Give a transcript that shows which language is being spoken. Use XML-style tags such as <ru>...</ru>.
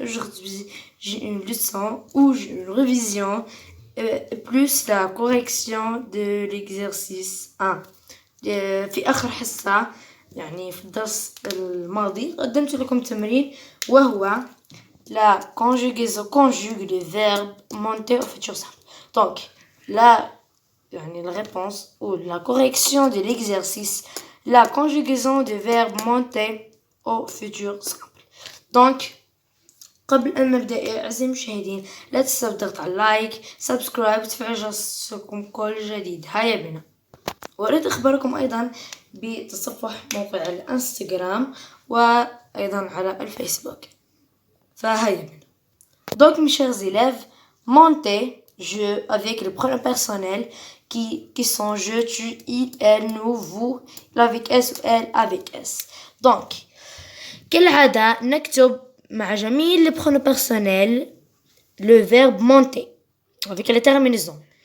<fr>Aujourd'hui, j'ai une leçon ou j'ai une révision plus la correction de l'exercice 1.</fr> <ar>في آخر حصة يعني في الدرس الماضي قدمت لكم تمرين وهو</ar> <fr>la conjugaison conjugue le verbe monter au futur simple. Donc, la réponse ou la correction de l'exercice, la conjugaison du verbe monter au futur simple.</fr> <ar>Donc, قبل أن نبدأ أعزائي المشاهدين لا تنسوا الضغط على لايك سبسكرايب وتفعيل جرس كل جديد. هيا بنا. وأريد أخبركم أيضا بتصفح موقع الانستغرام وأيضا على الفيسبوك. فهيا بنا.</ar> <fr>Donc mes chers élèves, monter, je avec le pronom personnel qui sont je, tu, il, elle, nous, vous, il avec S ou elle avec S. Donc,</fr> <ar>كالعادة نكتب مع جميع</ar> <fr>les pronoms personnels le verbe monter avec les terminaisons.</fr>